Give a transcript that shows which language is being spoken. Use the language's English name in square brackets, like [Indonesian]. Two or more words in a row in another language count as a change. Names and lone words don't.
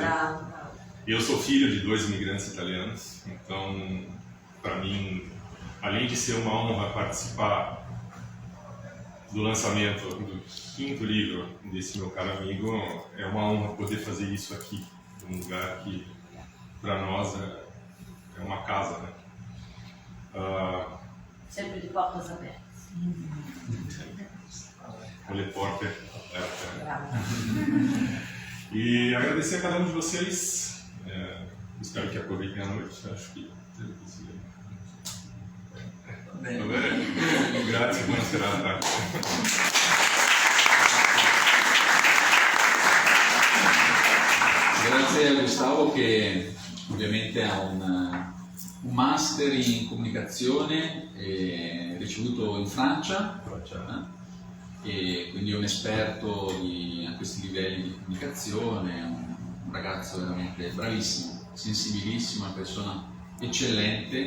[Portuguese] Eu sou filho de 2 imigrantes italianos, então, para mim, além de ser uma honra participar do lançamento do 5º livro desse meu caro amigo, é uma honra poder fazer isso aqui, num lugar que, para nós, é uma casa, né? sempre de portas abertas. O repórter. E agradecer a cada um de vocês. Espero que aproveitem a noite. Acho que [Italian] grazie, buona serata. Grazie a Gustavo che ovviamente ha un master in comunicazione ricevuto in Francia, e quindi è un esperto a questi livelli di comunicazione, un ragazzo veramente bravissimo, sensibilissimo, una persona eccellente.